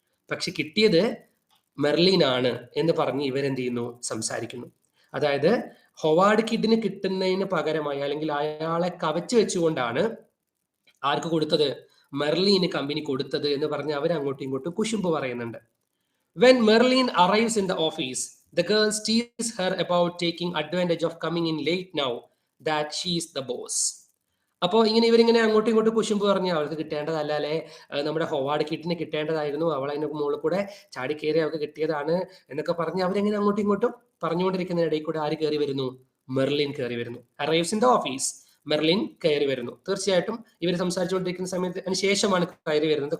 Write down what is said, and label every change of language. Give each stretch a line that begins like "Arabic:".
Malayalam: പക്ഷെ കിട്ടിയത് മെർലിനാണ് എന്ന് പറഞ്ഞ് ഇവരെന്ത് ചെയ്യുന്നു? സംസാരിക്കുന്നു. അതായത് ഹൊവാർഡ് കിഡിന് കിട്ടുന്നതിന് പകരമായി, അല്ലെങ്കിൽ അയാളെ കവച്ചു വെച്ചുകൊണ്ടാണ് ആർക്ക് കൊടുത്തത്? മെർലിന് കമ്പനി കൊടുത്തത് എന്ന് പറഞ്ഞ് അവർ അങ്ങോട്ടും ഇങ്ങോട്ടും കുശുമ്പ് പറയുന്നുണ്ട്.
English: When Merlin arrives in the office, the girls tease her about taking advantage of coming in late now that she is the boss.
Malayalam: അപ്പോൾ ഇവരിങ്ങനെ അങ്ങോട്ടും ഇങ്ങോട്ടും കുശുമ്പ് പറഞ്ഞ് അവൾക്ക് കിട്ടേണ്ടതല്ല, അല്ലെ, നമ്മുടെ ഹൊവാർഡ് കിഡിന് കിട്ടേണ്ടതായിരുന്നു, അവൾ അതിന് മുകളിൽ കൂടെ ചാടി കയറി അവൾക്ക് കിട്ടിയതാണ് എന്നൊക്കെ പറഞ്ഞ് അവരെങ്ങനെ അങ്ങോട്ടും ഇങ്ങോട്ടും പറഞ്ഞുകൊണ്ടിരിക്കുന്നതിനിടയിൽ കൂടെ ആര് കയറി വരുന്നു? മെർലിൻ കയറി വരുന്നു.
English: arrives in the office,
Malayalam: Merlin കയറി വരുന്നു. തീർച്ചയായിട്ടും ഇവർ സംസാരിച്ചുകൊണ്ടിരിക്കുന്ന സമയത്ത് അതിന് ശേഷമാണ് കയറി വരുന്നത്.